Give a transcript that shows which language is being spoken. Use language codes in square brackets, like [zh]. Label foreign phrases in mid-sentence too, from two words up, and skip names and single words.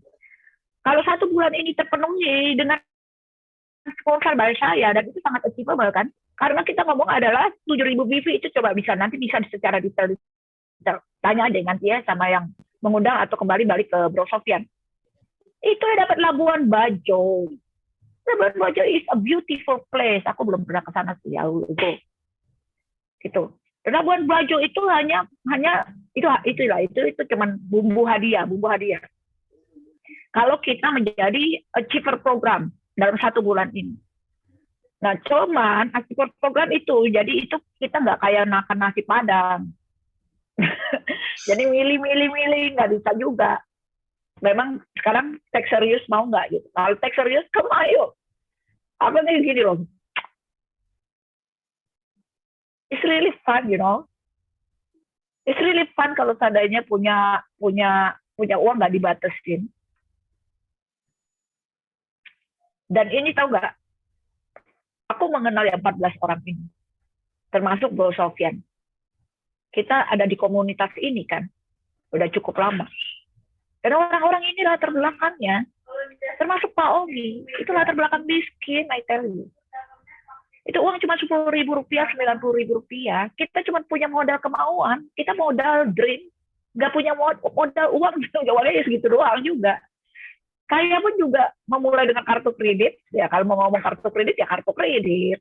[id] Kalau 1 bulan ini terpenuhi dengan sponsor dari saya, dan itu sangat achievable kan? Karena kita ngomong adalah 7.000 BV itu coba bisa secara detail. Tanya aja nanti ya sama yang mengundang atau kembali balik ke Bro Sofian. Itu dapat Labuan Bajo. [en] Labuan Bajo is a beautiful place. [id] Aku belum pernah ke sana sih. Itu. Labuan Bajo itu hanya itu cuman bumbu hadiah. Kalau kita menjadi [en] achiever program [id] dalam 1 bulan ini. Nah, cuman [en] achiever program [id] itu, jadi itu kita nggak kayak makan nasi Padang. Jadi milih, nggak bisa juga. Memang sekarang take serius mau nggak gitu. Kalau take serius, kamu ayo. Apa nih gini loh. [en] It's really fun, you know. It's really fun [id] kalau seandainya punya uang nggak dibatasin. Dan ini tahu nggak? Aku mengenal yang 14 orang ini. termasuk Bro Sofyan. Kita ada di komunitas ini kan, udah cukup lama. Dan orang-orang ini latar belakangnya, termasuk Pak Ogi, itu latar belakang miskin, [en] I tell you. [id] Itu uang cuma Rp10.000, Rp90.000. Kita cuma punya modal kemauan, kita modal dream, nggak punya modal uang, jawabannya segitu doang juga. Saya pun juga memulai dengan kartu kredit, ya kalau mau ngomong kartu kredit, ya kartu kredit.